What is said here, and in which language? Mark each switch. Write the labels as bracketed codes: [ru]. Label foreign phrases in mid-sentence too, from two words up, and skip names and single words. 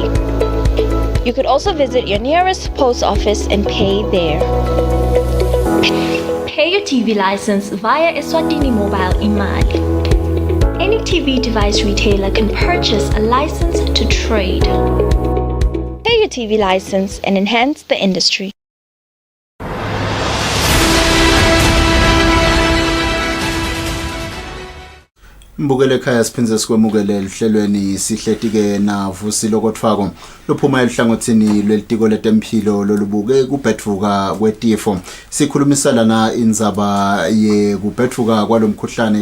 [en] You could also visit your nearest post office and pay there. Pay your TV license via Eswatini Mobile Imali. Any TV device retailer can purchase a license to trade. Pay your TV license and enhance the industry. [ss] Mbukele ekhaya siphinze sikwemukele lihlelweni sihletike na Vusi lokothwako lophuma elihlangothini lwelitiko letempilo lolubuke kubhedvuka kwetifo sikhulumisana na indzaba ye kubhedvuka kwalomkhuhlane